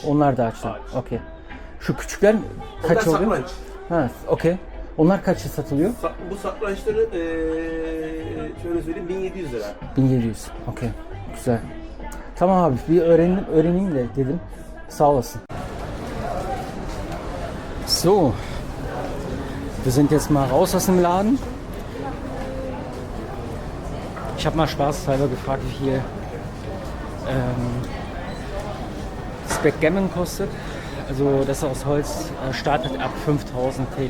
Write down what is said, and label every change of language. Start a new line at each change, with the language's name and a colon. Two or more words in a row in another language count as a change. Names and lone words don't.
Turkish: Onlar da ağaçtan. Ağaç. Okey. Şu küçükler Onlar kaç oluyor? saklanç. Okey. Onlar kaça satılıyor? Bu saklançları şöyle söyleyeyim 1700 lira. 1700. Okey. Güzel. Tamam abi bir öğreneyim de dedim. Sağ olasın.
German: So. Wir sind jetzt mal raus aus dem Laden. Ich habe mal spaßhalber gefragt, wie viel das Backgammon kostet. Also das aus Holz startet ab 5000 TL.